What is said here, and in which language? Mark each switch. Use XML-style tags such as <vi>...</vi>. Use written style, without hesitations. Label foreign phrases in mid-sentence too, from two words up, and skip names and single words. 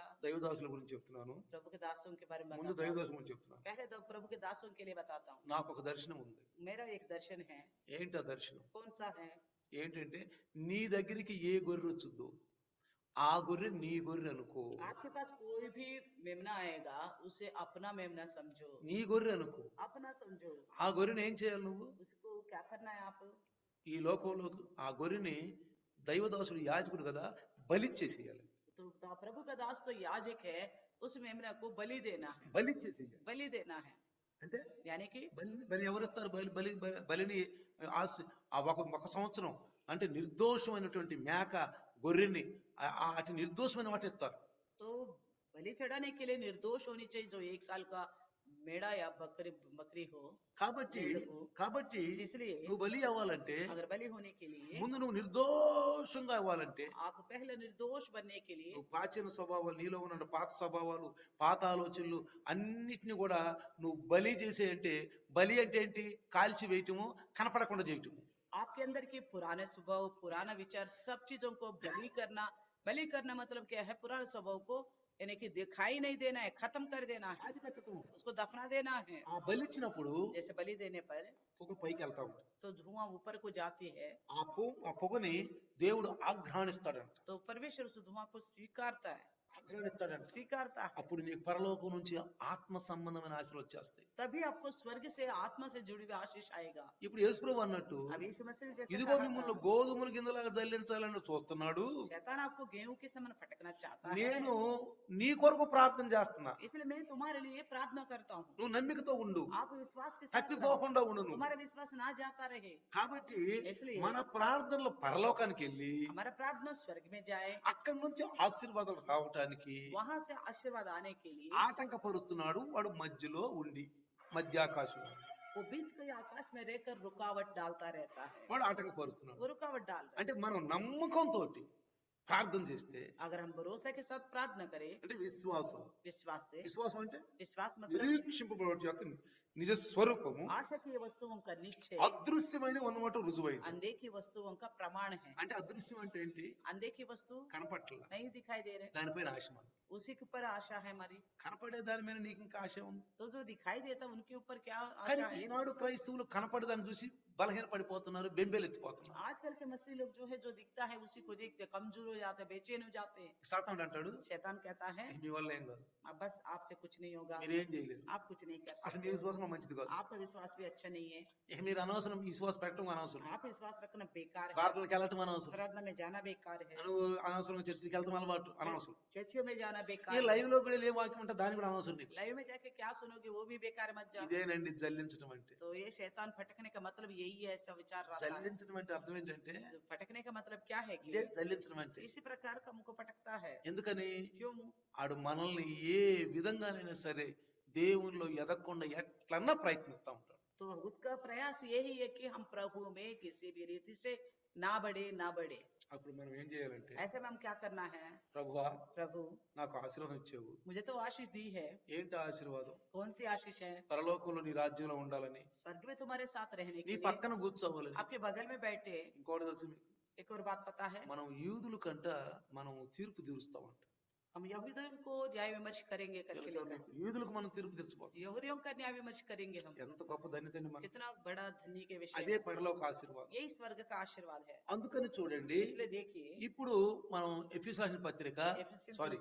<te>దైవదాసుల గురించి చెప్తున్నాను,</te> <hi>प्रभु के दासों के बारे में</hi> <te>ముందు</te> <hi>बताता हूं।</hi> <te>దైవదాసుల గురించి చెప్తున్నాను.</te> <hi>पहले तो प्रभु के दासों के लिए बताता हूँ।</hi> <te>నాకు ఒక దర్శనం ఉంది.</te> <hi>मेरा एक दर्शन है।</hi> <te>ఏంటి ఆ దర్శనం?</te> <hi>कौन सा है?</hi> <te>ఏంటంటే, నీ దగ్గరికి ఏ గొర్రె వచ్చుద్దో ఆ గొర్రె నీ గొర్రె అనుకో.</te> <hi>आपके पास कोई भी मेमना आएगा, उसे अपना मेमना समझो,</hi> <te>నీ గొర్రె అనుకో.</te> <hi>अपना समझो।</hi> <te>ఆ గొర్రెని ఏం చేయాలి నువ్వు?</te> <hi>उसको क्या करना है आप?</hi> <te>ఈ లోకంలో ఆ గొర్రెని దైవదాసుడు యాజకుడు కదా, బలిచ్చేసేయాలి.</te> <hi>तो प्रभु का दास तो याजक है, उस मेमना को बलि देना है,</hi> <te>బలిచ్చేసేయాలి</te> <hi>बलि देना है।</hi> <te>అంటే</te> <hi>यानी कि</hi> <te>బలి బలి ఎవరిస్తారు? బలిని ఒక సంవత్సరం అంటే నిర్దోషమైనటువంటి మేక గొర్రెని అటు నిర్దోషమైన వాటి ఇస్తారు.</te> <hi>तो बलि चढ़ाने के लिए निर्दोष होनी चाहिए, जो 1 साल का मेढ़ा या बकरी हो।</hi> <te>కాబట్టి కాబట్టి</te> <hi>इसलिए</hi> <te>నువ్వు బలి అవ్వాలంటే,</te> <hi>अगर बलि होने के लिए</hi> <te>ముందు నువ్వు నిర్దోషంగా అవ్వాలంటే,</te> <hi>आप पहले निर्दोष बनने के लिए</hi> <te>నువ్వు ప్రాచీన స్వభావాలు, నీలో ఉన్న పాత స్వభావాలు, పాత ఆలోచనలు అన్నిటిని కూడా నువ్వు బలి చేసేయంటే, బలి అంటే ఏంటి? కాల్చి వేయటము, కనపడకుండా చేయటము.</te> <hi>आपके अंदर के पुराने स्वभाव, पुराना विचार, सब चीजों को बलि करना। बलि करना मतलब क्या है? पुराने स्वभाव को यानी कि दिखाई नहीं देना है, खत्म कर देना है,</hi> <te>అది పెట్టటము.</te> <hi>उसको दफना देना है।</hi> <te>ఆ బలి ఇచ్చినప్పుడు</te> <hi>जैसे बलि देने पर</hi> <te>పొగ పైకి వెళ్తా ఉంటుంది.</te> <hi>तो धुआं ऊपर को जाती है,</hi> <te>ఆ పొగని దేవుడు ఆఘ్రాణిస్తాడంట,</te> <hi>तो परमेश्वर उस धुआं को स्वीकारता है,</hi> <te>ఆఘ్రాణిస్తాడంట.</te> <hi>स्वीकारता है।</hi> <te>అప్పుడు నీకు పరలోకం నుంచి ఆత్మ సంబంధమైన ఆశలు వచ్చేస్తాయి.</te> <hi>तभी आपको स्वर्ग से आत्मा से जुड़ी हुई आशीष आएगा।</hi> <te>ఇప్పుడు యేసుప్రభు అన్నట్టు,</te> <hi>अब यीशु मसीह जैसे</hi> <te>ఇదిగో</te> <hi>कहा</hi> <te>మిమ్మల్ని</te> <hi>था,</hi> <te>గోధుమల గింజలాగా జల్లించాలని చూస్తున్నాడు,</te> <hi>शैतान आपको गेहूं के समान फटकना चाहता है,</hi> <te>నేను నీ కొరకు ప్రార్థన చేస్తున్నా,</te> <hi>इसलिए मैं तुम्हारे लिए प्रार्थना करता हूँ।</hi> <te>నువ్వు నమ్మికతో ఉండు,</te> <hi>आप विश्वास के साथ रहो,</hi> <te>తప్పిపోకుండా ఉండు నువ్వు.</te> <hi>तुम्हारा विश्वास ना जाता रहे।</hi> <te>కాబట్టి</te> <hi>इसलिए</hi> <te>మన ప్రార్థనలు పరలోకానికి వెళ్ళి</te> <hi>हमारा प्रार्थना स्वर्ग में जाए,</hi> <te>అక్కడి నుంచి ఆశీర్వాదాలు రావటానికి</te> <hi>वहां से आशीर्वाद आने के लिए</hi> <te>ఆటంకపరుస్తున్నాడు వాడు మధ్యలో ఉండి, మధ్యాకాశంలో</te> <hi>वो बीच के आकाश में रहकर रुकावट डालता रहता है,</hi> <te>వాడు ఆటంకపరుస్తున్నాడు.</te> <hi>वो रुकावट डाल रहा है।</hi> <te>అంటే మనం నమ్మకంతో ప్రార్థన చేస్తే,</te> <hi>अगर हम भरोसे के साथ प्रार्थना करें,</hi> <te>అంటే విశ్వాసం.</te> <hi>विश्वास से,</hi> <te>విశ్వాసం అంటే</te> <hi>विश्वास मतलब</hi> <te>నిరీక్షింపబడే యొక్క నిజ స్వరూపము,</te> <hi>आशा की वस्तुओं का निश्चय,</hi> <te>అదృశ్యమైన ఉన్నమాట రుజువైంది.</te> <hi>अनदेखी वस्तुओं का प्रमाण है।</hi> <te>అంటే అదృశ్యం అంటే ఏంటి?</te> <hi>अनदेखी वस्तु</hi> <te>కనపట్ల,</te> <hi>नहीं दिखाई दे रहे,</hi> <te>దానిపైన ఆశ ఉంది.</te> <hi>उसी के ऊपर आशा है हमारी।</hi> <te>కనపడే దాని మీద నీకు ఇంకా ఆశ ఉంది.</te> <hi>तो जो दिखाई देता उनके ऊपर क्या</hi> <te>కానీ</te> <hi>आशा है?</hi> <te>ఈనాడు క్రైస్తవులు కనపడే దాన్ని చూసి బలహీన పడిపోతున్నారు, బెంబేలెత్తిపోతున్నారు.</te> <hi>आजकल के मसीह लोग जो है, जो दिखता है उसी को देखते कमजोर हो जाते, बेचैन हो जाते हैं।</hi> <te>సాతానుడు అంటాడు,</te> <hi>शैतान कहता है</hi> <te>మీ వల్ల ఏం కాదు,</te> <hi>अब बस आपसे कुछ नहीं होगा,</hi> <te>మీరేం చేయలేరు,</te> <hi>आप कुछ नहीं कर</hi> <te>అసలు మీ</te> <hi>सकते,</hi> <te>విశ్వాసం మంచిది కాదు,</te> <hi>आपका विश्वास भी अच्छा नहीं है,</hi> <te>ఇక మీరు అనవసరం విశ్వాసం పెట్టడం అనవసరం,</te> <hi>आप विश्वास रखना बेकार है,</hi> <te>ప్రార్థనలకు వెళ్ళటం అనవసరం,</te> <hi>प्रार्थना में जाना बेकार है,</hi> <te>నువ్వు అనవసరం చర్చికి వెళ్తాం అలవాటు అనవసరం,</te> <hi>चर्चियों में जाना</hi> <te>ఈ</te> <hi>बेकार</hi> <te>లైవ్ లో కూడా ఏ వాక్యం ఉంటే దాని కూడా అనవసరం నీకు.</te> <hi>लाइव में जाके क्या सुनोगे वो भी बेकार, मत जाओ।</hi> <te>ఇదేనండి జల్లించడం అంటే.</te> <hi>तो ये शैतान फटकने का मतलब यही है, ऐसा विचार रहा है।</hi> <te>జల్లించడం అంటే అర్థం ఏంటంటే,</te> <hi>फटकने का मतलब क्या है</hi> <te>ఇదే</te> <hi>कि</hi> <te>జల్లించడం అంటే.</te> <hi>इसी प्रकार का हमको फटकता है।</hi> <te>ఎందుకని?</te> <hi>क्यों?</hi> <te>ఆడు మనల్ని ఏ విధంగానైనా సరే దేవునిలో ఎదగకుండా ఎట్లన్నా ప్రయత్నిస్తా ఉంటాడు.</te> <hi>तो उसका प्रयास यही है कि हम प्रभु में किसी भी रीति से ना बढ़े।</hi> <te>అప్పుడు మనం ఏం చేయాలంటే,</te> <hi>ऐसे में हम क्या करना है?</hi> <te>ప్రభువా</te> <hi>प्रभु</hi> <te>నాకు ఆశీర్వాదం ఇచ్చావు,</te> <hi>मुझे तो आशीष दी है।</hi> <te>ఏంటి ఆశీర్వాదం?</te> <hi>कौन सी आशीष है?</hi> <te>పరలోకంలో నీ రాజ్యంలో ఉండాలని,</te> <hi>स्वर्ग में तुम्हारे साथ रहने</hi> <te>నీ</te> <hi>के लिए,</hi> <te>పక్కన కూర్చోవాలని.</te> <hi>आपके बगल में बैठे।</hi> <te>ఇంకోటి తెలుసు మీకు,</te> <hi>एक और बात पता है,</hi> <te>మనం యూదుల కంట మనం తీర్పు తీరుస్తామంట.</te> <hi>हम यहूदियों को न्याय विमर्श करेंगे करके</hi> <te>తెలుసా</te> <hi>लिखा है।</hi> <te>మీకు? యూదులకు మనం తీర్పు తెచ్చిపోతాం.</te> <hi>यहूदियों का न्याय विमर्श करेंगे हम।</hi> <te>ఎంత గొప్ప ధన్యతండి మనం.</te> <hi>कितना बड़ा धन्य के विषय</hi> <te>అదే</te> <hi>है।</hi> <te>పరలోక ఆశీర్వాదం.</te> <hi>यही स्वर्ग का आशीर्वाद है।</hi> <te>అందుకని చూడండి,</te> <hi>इसलिए देखिए</hi> <te>ఇప్పుడు మనం ఎఫెసీయులకు రాసిన పత్రిక एफिसियों సారీ</te>